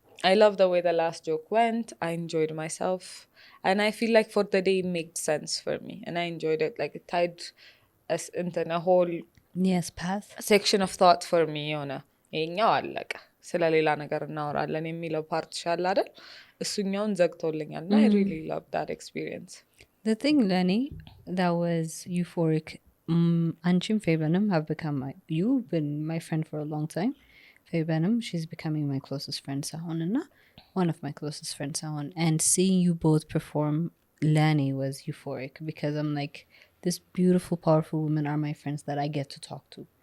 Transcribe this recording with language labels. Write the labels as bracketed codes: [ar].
[en] I love the way the last joke went I enjoyed myself and I feel like for the day it made sense for me and I enjoyed it like it tied us into a whole yes path section of thought for me [am] የሆነ ይሄኛው አለቀ ስለሌላ ነገር እናወራለን የሚለው ፓርት ሻል አይደል እሱኛውን ዘግቶልኛል እና [en] I really loved that experience the thing Lenny that was euphoric [am] አንቺም ፌበንም [en] have become you've been my friend for a long time [am] ፌበንም [en] she's becoming my closest friend [am] ሳሆን እና [en] one of my closest friends [am] ሳሆን [en] and seeing you both perform Lenny was euphoric because I'm like this beautiful powerful women are my friends that I get to talk to